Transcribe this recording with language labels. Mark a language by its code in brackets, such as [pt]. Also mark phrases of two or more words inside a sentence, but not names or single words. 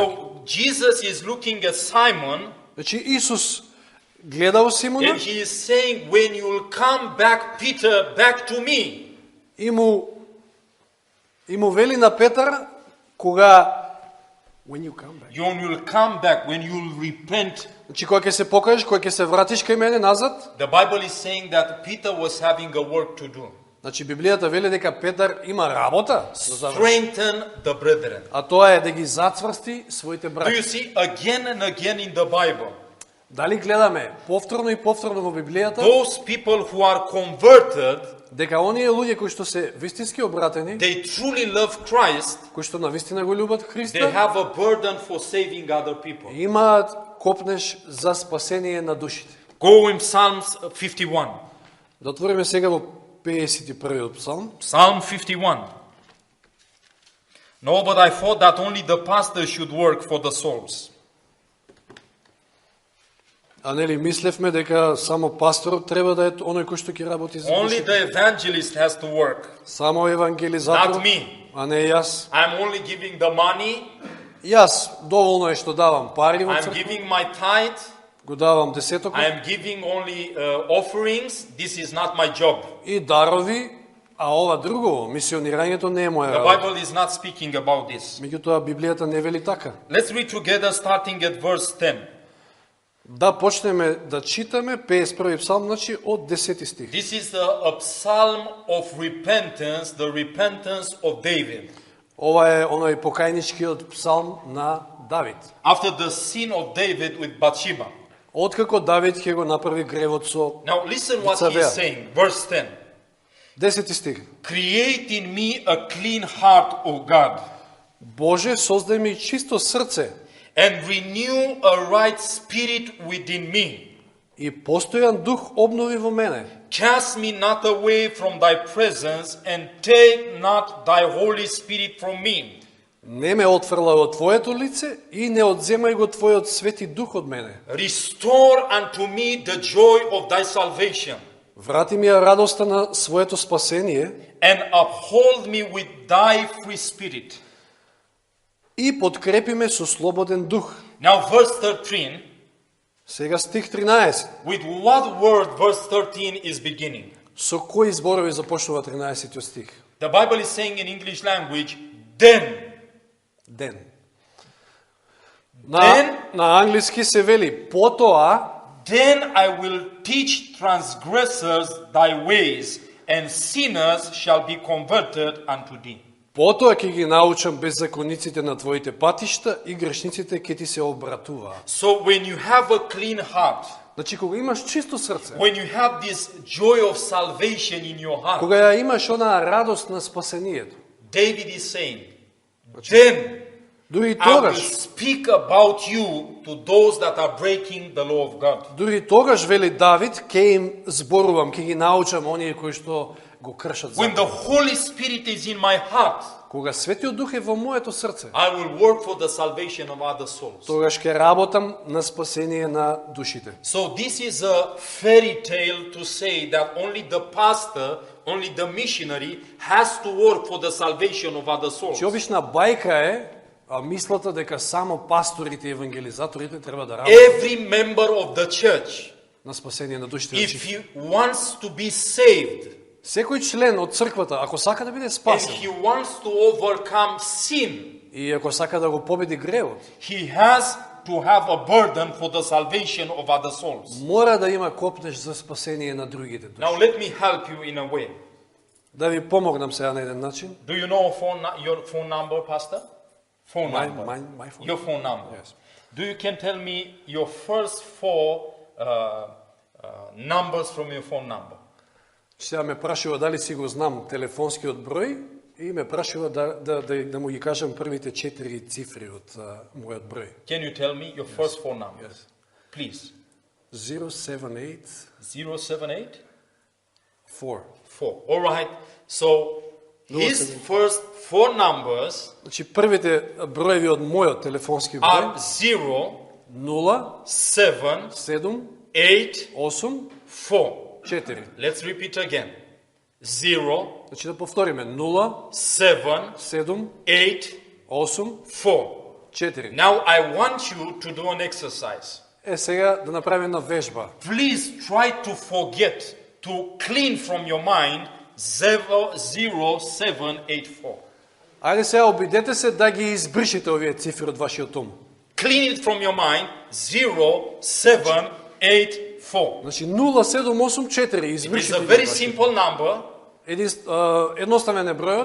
[en] So Jesus is looking at Simon, [mk] Значи Исус гледал Симона [en] and he is saying, when you will come back, Peter, back to me. [mk] и му вели на Петар кога [en] when you come back. You will come back, when you will repent. [mk] Значи кога ќе се покажеш, кога ќе се вратиш кај мене назад. [en] The Bible is saying that Peter was having a work to do. [mk] Значи Библијата вели дека Петар има работа да заврши. [en] Strengthen the brethren. [mk] А тоа е да ги зацврсти своите [en] Do you [mk] браќа. [en] see again and again in the Bible? [mk] Дали гледаме повторно и повторно во Библијата [en] Those people who are converted, [mk] дека оние луѓе кои што се вистински обратени, [en] they truly love Christ, [mk] кои што навистина го љубат [en] they [mk] Христа, [en] have a burden for saving other people. [mk] имаат копнеш за спасение на душите. [en] Go in Psalms 51. [mk] Да отвориме сега во 51-иот псалм. [en] Psalm 51. No, but I thought that only the pastor should work for the souls. [mk] А нели мислевме дека само пасторот треба да е оној кој што ќе работи за [en] Only [mk] душите. [en] the evangelist has to work, [mk] Само евангелизатор, [en] not me. [mk] а не јас. [en] I'm only giving the money, [mk] Јас доволно е што давам пари во [en] I'm [mk] црква, [en] giving my tithe, [mk] го давам десетокот [en] I'm giving only offerings. This is not my job. [mk] и дарови, а ова друго, мисионирањето не е моја [en] The [mk] работа. [en] Bible is not speaking about this. [mk] Меѓутоа Библијата не вели така. [en] Let's read together starting at verse 10. [mk] Да почнеме да читаме 51 псалм, значи од 10 стих. [en] This is a psalm of repentance, the repentance of David. [mk] Ова е оној покајничкиот псалм на Давид. [en] After the sin of David with Bathsheba. [mk] Откако Давид ќе го направи гревот со [en] Now listen what he [mk] Бацавеа. [en] is saying. Verse 10. [mk] 10 стих. [en] Create in me a clean heart, O God, [mk] Боже, создај ми чисто срце [en] and renew a right spirit within me. [mk] и постојан дух обнови во мене. [en] Cast me not away from thy presence, and take not thy Holy Spirit from me. [mk] Не ме отфрла од Твоето лице и не одземај го Твојот свети дух од мене. [en] Restore unto me the joy of thy salvation, [mk] Врати ми ја радоста на своето спасение [en] and uphold me with thy free spirit. [mk] и подкрепи ме со слободен дух. [en] Now verse 13, [mk] Сега стих 13. [en] with what word verse 13 is beginning? [mk] Со кои зборови започнува 13 стих? [en] The Bible is saying in English language, then. Ден. Ден? [mk] На англиски се вели потоа [en] Then I will teach transgressors thy ways, and sinners shall be converted unto thee. [mk] Потоа ќе ги научам беззакониците на твоите патишта и грешниците ќе ти се обратуваат. [en] So when you have a clean heart, [mk] Значи кога имаш чисто срце, [en] when you have this joy of salvation in your heart, [mk] кога ја имаш онаа радост на спасението, [en] David is saying, then [mk] дури и [en] I will [mk] тогаш, [en] speak about you to those that are breaking the law of God. [mk] дури тогаш вели Давид, ќе им зборувам, ќе ги научам оние кои што го кршат [en] When [mk] законот. [en] the Holy Spirit is in my heart, [mk] Кога Светиот Дух е во моето срце, [en] I will work for the salvation of other souls. [mk] тогаш ќе работам на спасение на душите. [en] So this is a fairy tale to say that only the pastor, only the missionary has to work for the salvation of other souls. [mk] Че обична бајка е, а мислата дека само пасторите и евангелизаторите треба да работат [en] Every member of the church, [mk] на спасение на душите. [en] if [mk] Значи, [en] he wants to be saved, [mk] секој член од црквата, ако сака да биде [en] and [mk] спасен, [en] he wants to overcome sin, [mk] И ако сака да го победи гревот, [en] he has to have a burden for the salvation of other souls. [mk] мора да има копнеж за спасение на другите души. [en] Now let me help you in a way. [mk] Да ви помогнам сега на еден начин. [en] Do you know your phone number, Pastor? Phone My number. phone. Your phone number. Yes. Do you can tell me your first four numbers from your phone number? [mk] Сега ме прашува дали си го знам телефонскиот број и ме прашува да му ги кажам првите 4 цифри од мојот број. [en] Can you tell me your first four numbers? Yes. Please. 078 078 4. 4. All right. So his 078. first four numbers [mk] Значи првите броеви од мојот телефонски [en] are [mk] број [en] 0, [mk] 0 [en] 7, [mk] 7 [en] 8, [mk] 8 [en] 4. [mk] 4. [en] Let's repeat again. 0, [mk] Значи да повториме 0 [en] 7, [mk] 7 [en] 8, [mk] 8 [en] 4. [mk] 4. [en] Now I want you to do an exercise. [mk] Сега да направиме една вежба. [en] Please try to forget, to clean from your mind 0784. [mk] Ајде сега обидете се да ги избришите овие цифри од вашиот ум. [en] Clean it from your mind 0784. [mk] Значи 0784 [en] It is [mk] избришите [en] a [mk] ги [en] very [mk] од вашиот [en] simple number, [mk] едноставен е бројот,